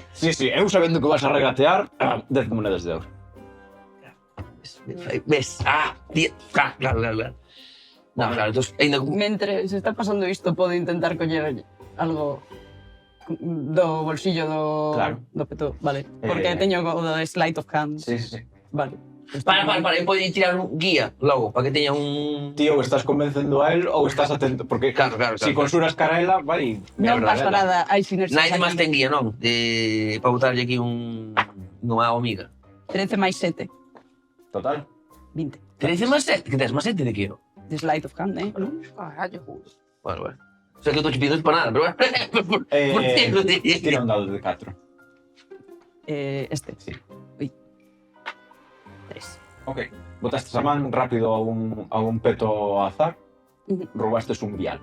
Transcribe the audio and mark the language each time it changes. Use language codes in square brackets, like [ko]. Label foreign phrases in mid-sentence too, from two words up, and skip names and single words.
[gl] Sí, eu sabendo que vas a regatear, 10 monedas de euro. Ves? Claro. No, claro, entón, ainda... Mentre se está pasando isto, podo intentar coller algo do bolsillo do peto, vale. Porque teño o do [en] sleight of hand. [gl] Sí. Vale. Para, eu podo tirar un guía logo, para que teña un... Tío, estás convencendo a él ou estás atento? Porque Claro. si consuras cara a ela, vai... Non pasa nada, hai sinerxias. Naide máis ten guía, non? Para botarlle aquí unha amiga. 13 máis 7, Total. 20. 13 máis 7? Que tes máis 7 de que eu? [en] De sleight of hand, [gl] Carallo. Bueno. [es] O sea [gl] que eu estou pidindo para nada, pero bueno. [es] Por cierto, [gl] Tira un dado de 4. Este. Sí. Ui. 3. Ok. Botaste a man rápido a un peto ao azar, roubastes un vial.